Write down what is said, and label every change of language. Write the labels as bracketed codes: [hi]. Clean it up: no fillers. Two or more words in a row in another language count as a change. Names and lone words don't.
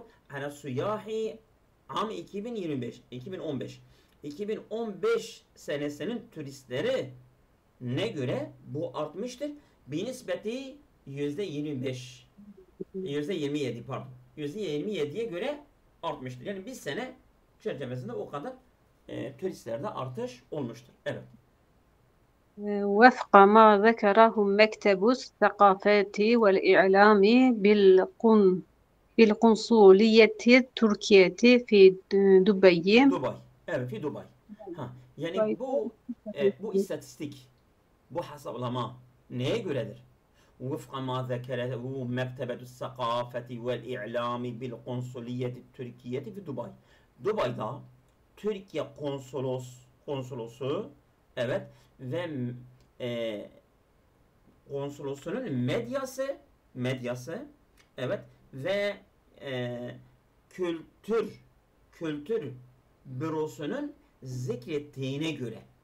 [tr] Ana suyahi am 2015 senesinin turistleri ne göre bu artmıştır? Binisbeti %25. %27 pardon. %27'ye göre artmıştır. Yani bir sene çerçevesinde o kadar turistlerde artış olmuştur. Evet. [ar] وفق ما ذكره مكتب الثقافة والإعلام بالقنصلية التركية في دبي. [tr] Dubai. Evet, fi Dubai. Yani bu istatistik, bu hesaplama neye göredir? [ar] وفق ما ذكره مكتبة الثقافة والإعلام بالقنصلية التركية في دبي. [tr] Dubai'da Türkiye konsolosu evet ve konsolosunun medyası evet ve kültür bürosunun zikrettiğine göre